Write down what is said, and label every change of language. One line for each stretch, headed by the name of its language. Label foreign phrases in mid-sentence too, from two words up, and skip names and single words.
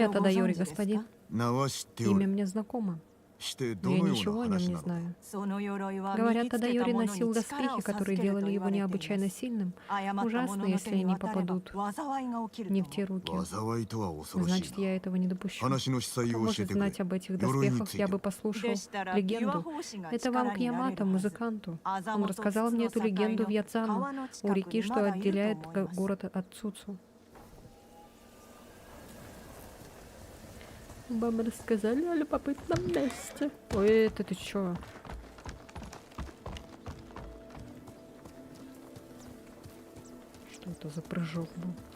Russian: о
Japanese: をご
Russian: Тадайоре,
Japanese: 存知ですか
Russian: господин?
Japanese: 名は知ってお
Russian: Имя
Japanese: る。
Russian: мне знакомо.
Japanese: してど
Russian: Но я
Japanese: のよう
Russian: ничего
Japanese: な
Russian: о нем
Japanese: 話
Russian: не
Japanese: なのか。
Russian: знаю.
Japanese: その鎧は身
Russian: Говорят,
Japanese: につけた
Russian: Тадайори
Japanese: 者
Russian: носил
Japanese: に力
Russian: доспехи,
Japanese: を授
Russian: которые
Japanese: けると
Russian: делали
Japanese: 言
Russian: его
Japanese: われてい
Russian: необычайно
Japanese: ます。
Russian: сильным.
Japanese: 誤った者
Russian: Ужасно,
Japanese: の
Russian: если
Japanese: 手に
Russian: они
Japanese: 渡れば
Russian: попадут
Japanese: 災いが起きる
Russian: не
Japanese: と
Russian: в те руки.
Japanese: 災いとは恐ろしい
Russian: Значит, я
Japanese: な。
Russian: этого не допущу.
Japanese: 話の司祭
Russian: Кто
Japanese: を教え
Russian: может
Japanese: てくれ。
Russian: знать об этих
Japanese: 鎧に
Russian: доспехах,
Japanese: つい
Russian: я
Japanese: て
Russian: бы послушал
Japanese: でしたら琵琶
Russian: легенду.
Japanese: 法師が
Russian: Это
Japanese: 力
Russian: вам
Japanese: になれ
Russian: Киямата,
Japanese: るはず。
Russian: музыканту.
Japanese: あざ
Russian: Он
Japanese: もと
Russian: рассказал
Japanese: 筒
Russian: мне
Japanese: の
Russian: эту
Japanese: 境
Russian: легенду в
Japanese: の
Russian: Яцану,
Japanese: 川の
Russian: у
Japanese: 近く
Russian: реки,
Japanese: に
Russian: что
Japanese: まだいると
Russian: отделяет
Japanese: 思います。
Russian: город от Цуцу. Вам рассказали о любопытном месте. Ой, это ты чё? Что это за прыжок был?